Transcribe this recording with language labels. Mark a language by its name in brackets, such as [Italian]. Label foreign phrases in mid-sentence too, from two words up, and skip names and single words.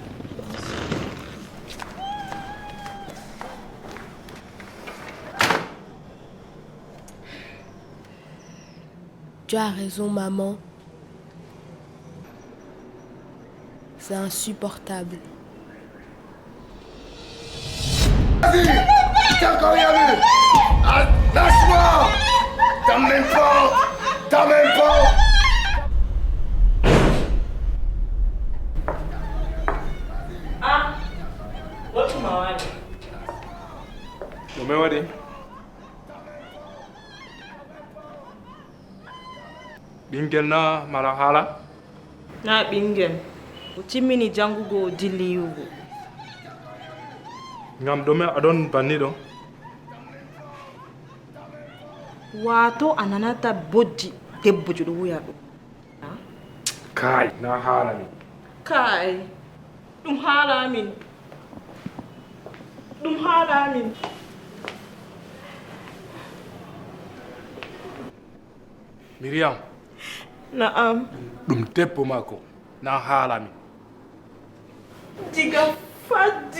[French] Tu as raison, maman. C'est insupportable. Vas-y, t'as encore rien vu. Ah, lâche-moi. T'as même pas. [English] Ah, what's my [Fula] Umewadi? Bingel na marahala? Na bingel. Utimini jangu go dili yugo. Ngam dome adon banido. Wato ananata bodi debbo judo wuyado. Kai na hala ni. Kai. Dum hala min. Miriam. Naam. Dum teppo mako na hala mi. Diga fadi.